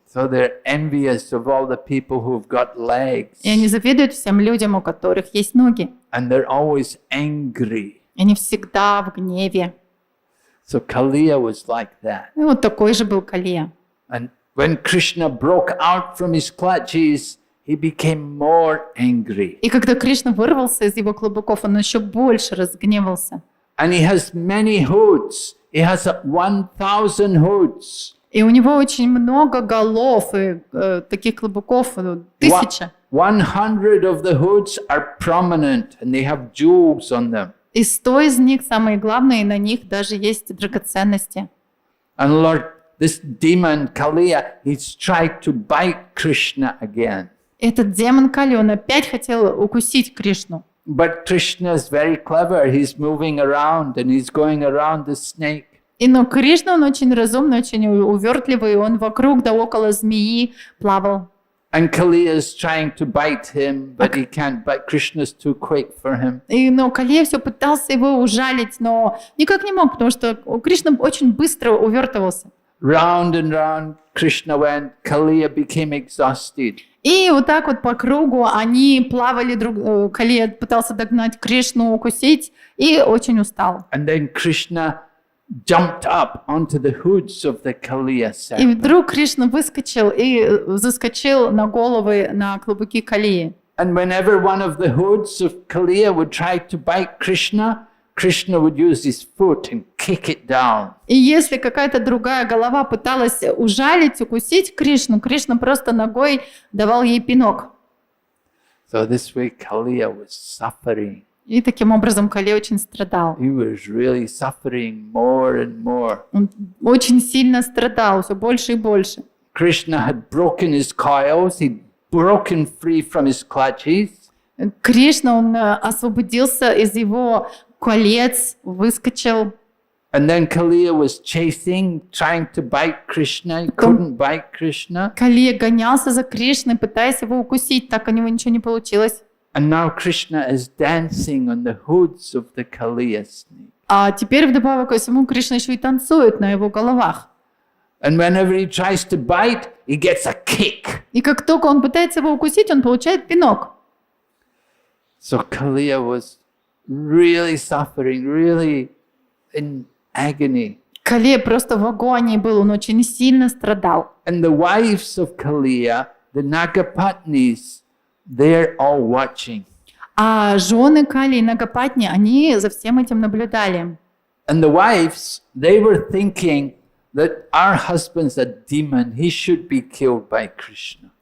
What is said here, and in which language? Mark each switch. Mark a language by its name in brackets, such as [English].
[English] So they're envious of all the people who've got legs. [Russian] И они завидуют всем людям, у которых есть ноги. [English] And they're always angry. [Russian] И они всегда в гневе. [English] So Kaliya was like that. [Russian] И вот такой же был Калия. [English] And when Krishna broke out from his clutches, he became more angry. [Russian] И когда Кришна вырвался из его клубуков, он еще больше разгневался. [English] And he has many hoods. He has 1,000 hoods. [Russian] И у него очень много голов, и таких клубуков 1000. [English] 100 of the hoods are prominent and they have jewels on them. [Russian] И 100 из них, самые главные, на них даже есть драгоценности. [English] And Lord, this demon Kaliya, he's tried to bite Krishna again. [Russian] Этот демон Кали, он опять хотел укусить Кришну. [English] But Krishna is very clever. He's moving around and he's going around the snake. [Russian] Но Кришна, он очень разумный, очень увертливый, он вокруг да около змеи плавал. [English] And Kaliya is trying to bite him, but he can't bite. Krishna's too quick for him. [Russian] Но Калия все пытался его ужалить, но никак не мог, потому что Кришна очень быстро увертывался. [English] Round and round Krishna went. Kaliya became exhausted. [Russian] И вот так вот по кругу они плавали, Калия пытался догнать Кришну, укусить, и очень устал. [English] And then Krishna jumped up onto the hoods of the Kaliya [Russian] И [English] serpent. [Russian] вдруг Кришна выскочил и заскочил на головы, на клубуки Калии. [English] And whenever one of the hoods of Kaliya would try to bite Krishna, Krishna would use his foot and kick it down. [Russian] И если какая-то другая голова пыталась ужалить, укусить Кришну, Кришна просто ногой давал ей пинок. [English] So this way Kaliya was suffering. [Russian] И таким образом Калия очень страдал. [English] He was really suffering more and more. [Russian] Он очень сильно страдал, все больше и больше. [English] Krishna had broken his coils. He'd broken free from his clutches. [Russian] Кришна, он освободился из его колец, выскочил. [English] And then Kaliya was chasing, trying to bite Krishna. He couldn't bite Krishna. [Russian] Калия гонялся за Кришной, пытаясь его укусить, так у него ничего не получилось. [English] And now Krishna is dancing on the hoods of the Kaliya snake. [Russian] А теперь вдобавок ко всему Кришна еще и танцует на его головах. [English] And whenever he tries to bite, he gets a kick. [Russian] И как только он пытается его укусить, он получает пинок. [English] So Kaliya was really suffering, really in agony. [Russian] Калия просто в агонии был, он очень сильно страдал. [English] And the wives of Kaliya, the Nagapatnis, they're all watching. [Russian] А жены Кали и Нагапатни, они за всем этим наблюдали. [English] And the wives, they were thinking that our husband's a demon. He should be killed by Krishna.